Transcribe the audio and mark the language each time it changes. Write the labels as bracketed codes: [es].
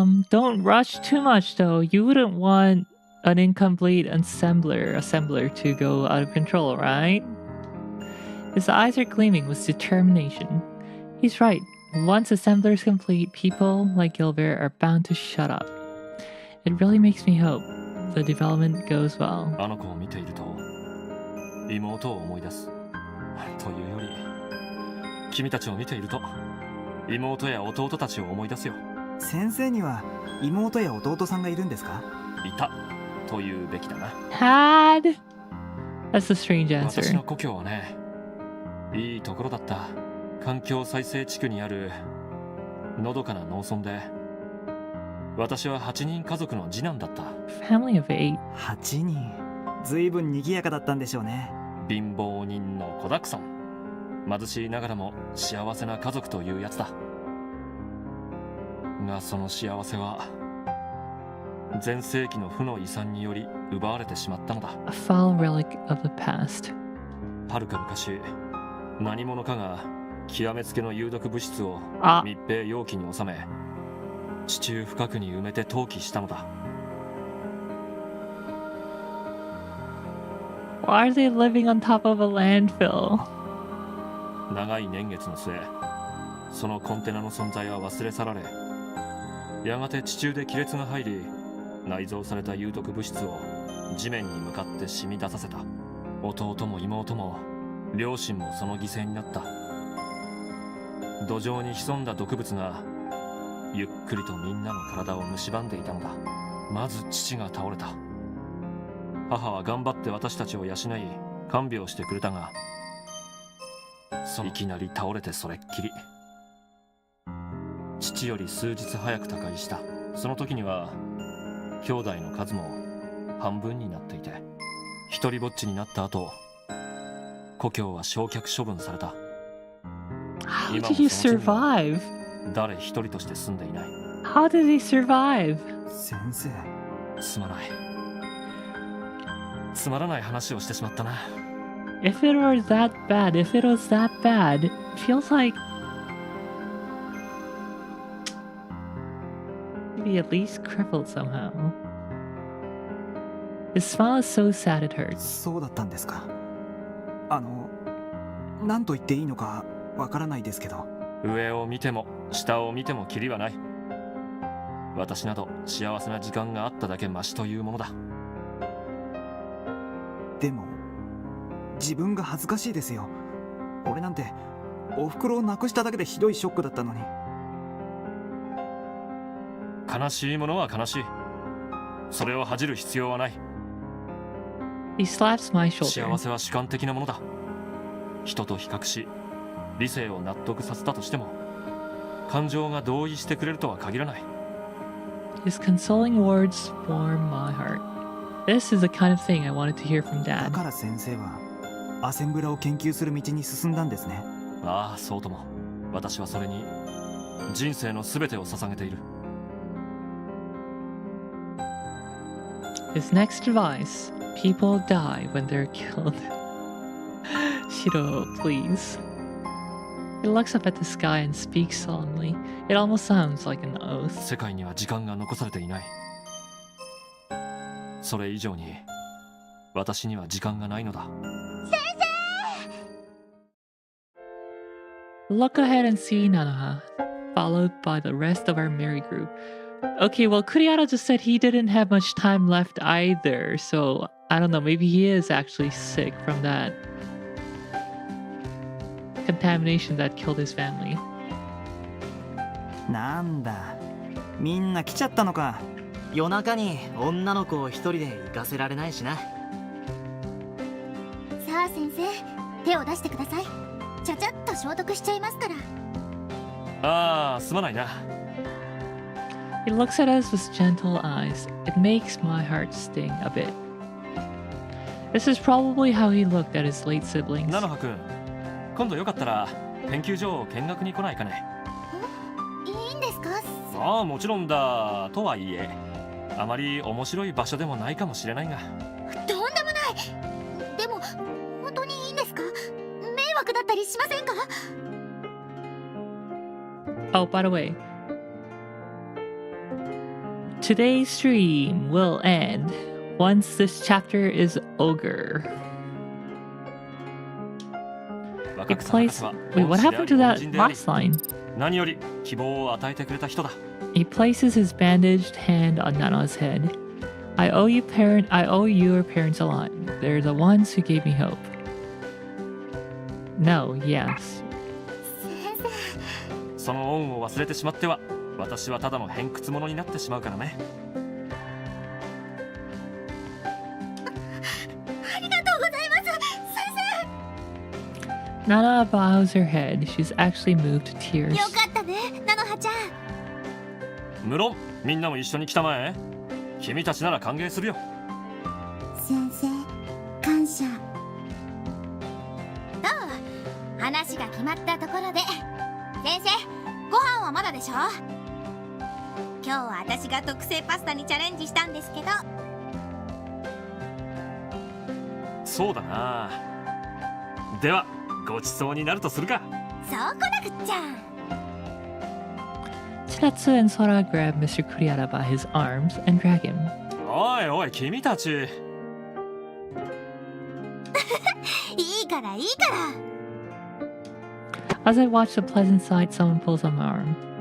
[en] Don't rush too much though. You wouldn't want an incomplete assembler to go out of control, right? His eyes are gleaming with determination. He's right. Once assembler is complete, people like Gilbert are bound to shut up. It really makes me hope the development goes well. [ja] あの子を見ていると妹を思い出す。というより君たちを見ていると妹や弟たちを思い出すよ。先生には妹や弟さんがいるんですか？いたというべきだな。 [en] Had? That's a strange [ja] 私 [en] answer. [ja] の故郷はね、いいところだった。環境再生地区にあるのどかな農村で、私は8人家族の次男だった。 [en] Family of 8. [ja] 8人。ずいぶん賑やかだったんでしょうね。貧乏人の子だくさん。貧しいながらも幸せな家族というやつだ。がその幸せは前世紀の負の遺産により奪われてしまったのだ。 [en] A foul relic of the past. [ja] はるか昔、何者かが極めつけの有毒物質を密閉容器に収め、地中深くに埋めて投棄したのだ。 [en] Why are they living on top of a landfill? [ja] 長い年月の末、そのコンテナの存在は忘れ去られ、やがて地中で亀裂が入り、内蔵された有毒物質を地面に向かって染み出させた。弟も妹も両親もその犠牲になった。土壌に潜んだ毒物がゆっくりとみんなの体を蝕んでいたのだ。まず父が倒れた。母は頑張って私たちを養い看病してくれたが、いきなり倒れてそれっきり。父より数日早く他界した。その時には兄弟の数も半分になっていて、一人ぼっちになった後、故郷は焼却処分された。 [en] How did he survive? [ja] 誰一人として住んでいない。 [en] How did he survive? [ja] 先生。すまない。つまらない話をしてしまったな。 [en] If it was that bad, it feels like maybe at least crippled somehow. His smile is so sad it hurts. [ja] そうだったんですか。何と言っていいのかわからないですけど。上を見ても下を見てもキリはない。私など幸せな時間があっただけマシというものだ。でも自分が恥ずかしいですよ。俺なんてお袋を亡くしただけでひどいショックだったのに。悲しいものは悲しい。それを恥じる必要はない。 [en] He slaps my [ja] 幸 [en] shoulder. [ja] せは主観的なものだ。人と比較し理性を納得させたとしても、感情が同意してくれるとは限らない。 [en] His consoling words warm my heart. This is the kind of thing I wanted to hear from [ja] だ [en] Dad. [ja] から先生はアセンブラを研究する道に進んだんですね。ああ、そうとも。私はそれに人生の全てを捧げている。 [en] His next advice: people die when they're killed. Shiro, please. He looks up at the sky and speaks solemnly. It almost sounds like an oath. [ja] 世界には時間が残されていない。それ以上に私には時間がないのだ。 [en] Look ahead and see Nanoha. followed by the rest of our merry group. Okay, well, Kuriara just said he didn't have much time left either, so I don't know, maybe he is actually sick from that contamination that killed his family. [ja] なんだ、みんな来ちゃったのか。夜中に女の子を一人で行かせられないしな。さあ先生、手を出してください。ちゃちゃっと消毒しちゃいますから。ああ、すまないな。 [en] He looks at us with gentle eyes. It makes my heart sting a bit. This is probably how he looked at his late siblings. [ja] 菜の葉くん、今度よかったら研究所を見学に来ないかね。いいんですか？ああ、もちろんだ。とはいえ、あまり面白い場所でもないかもしれないが。とんでもない。でも本当にいいんですか？迷惑だったりしませんか？ [en] Oh, by the way, today's stream will end once this chapter is over. It plays. Wait, what happened to that last line? [ja] 何より希望を与えてくれた人だ。 [en] He places his bandaged hand on Nanoha's head. I owe your parents a lot. They're the ones who gave me hope. No, yes. [ja] その恩を忘れてしまっては、私はただの偏屈者になってしまうからね。ありがとうございます、先生。 [en] Nanoha bows her head. She's actually moved to tears. [ja] よかったね、菜の葉ちゃん。無論、みんなも一緒に来たまえ。君たちなら歓迎するよ。先生、感謝。どう？話が決まったところで。先生、ご飯はまだでしょ？今日は私が特製パスタにチャレンジしたんですけど。そうだな。では、ごちそうになるとするか。そうこなくっちゃ。 [en] Chinatsu and Sora grab Mr. Kuriara by his arms and drag him. [ja] おいおい、君たち。いいからいいから。 [en] As I watch the pleasant sight, someone pulls on my arm.